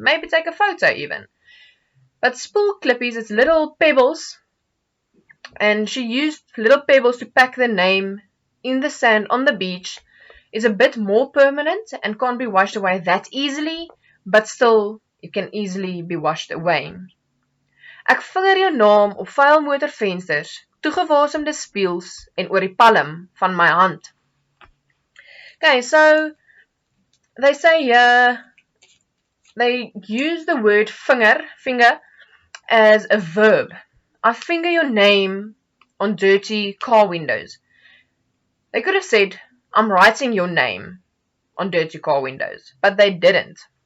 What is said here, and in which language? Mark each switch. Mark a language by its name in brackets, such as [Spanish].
[English] Maybe take a photo even. But spoelklippies, it's little pebbles, and she used little pebbles to pack the name in the sand on the beach. Is a bit more permanent and can't be washed away that easily, but still it can easily be washed away. [Afrikaans] Ek vinger jou naam op vuil motorvensters, toegewasemde spieëls en oor die palm van my hand. [English] Okay, so they say here, they use the word finger as a verb. I finger your name on dirty car windows. They could have said, I'm writing your name on dirty car windows, but they didn't.